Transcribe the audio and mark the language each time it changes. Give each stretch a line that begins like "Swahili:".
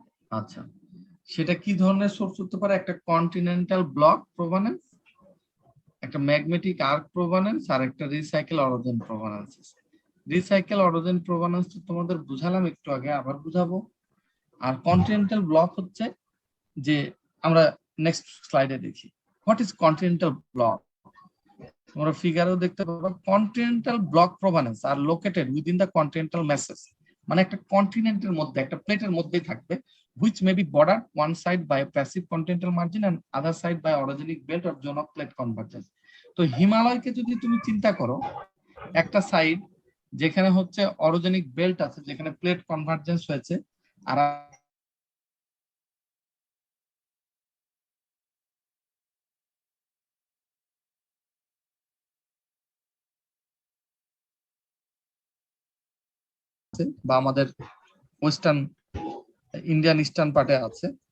Bangla: আচ্ছা, সেটা কি ধরনের সোর্স হতে পারে? একটা কন্টিনেন্টাল ব্লক প্রোভেনেন্স, একটা ম্যাগমেটিক আর্ক প্রোভেনেন্স, আর একটা রিসাইকেল অরোজেন প্রোভেনেন্স। রিসাইকেল অরোজেন প্রোভেনেন্স তোমাদের বুঝালাম একটু আগে, আবার বুঝাবো। আর কন্টিনেন্টাল ব্লক হচ্ছে যে আমরা নেক্সট স্লাইডে দেখি
English: What is continental block.
Bangla: তোমরা ফিগারেও দেখতে পাবে
English: continental block provenance are located within the continental masses,
Bangla: মানে একটা কন্টিনেন্টের মধ্যে, একটা প্লেটের মধ্যেই থাকবে,
English: which may be bordered one side by a passive continental margin and other side by orogenic belt or zone of plate convergence.
Bangla: তো হিমালয়কে যদি তুমি চিন্তা করো, একটা সাইড যেখানে হচ্ছে অরোজেনিক বেল্ট আছে, যেখানে প্লেট কনভার্জেন্স হয়েছে, আর বা আমাদের ওয়েস্টার্ন ইন্ডিয়ান ইস্টার্ন পার্টে আছে।